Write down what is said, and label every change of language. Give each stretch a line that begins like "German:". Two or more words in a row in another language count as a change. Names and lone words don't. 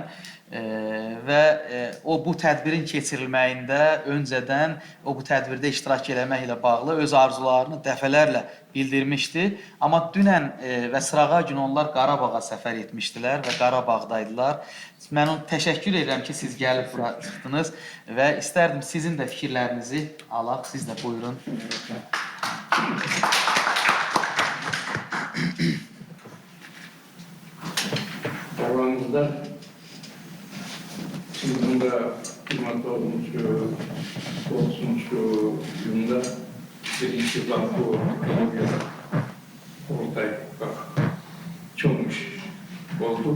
Azerbaijani: Və o bu tədbirin keçirilməyində öncədən o bu tədbirdə iştirak eləməklə bağlı öz arzularını dəfələrlə bildirmişdi. Amma dünən və sırağa gün onlar Qarabağa səfər etmişdilər və Qarabağdaydılar. Mən onu təşəkkür edirəm ki, siz gəlib bura çıxdınız və istərdim sizin də fikirlərinizi alaq. Siz də buyurun.
Turkish: Aranızda şimdi de 29 yılında birinci banko ortaya çoğmuş oldu.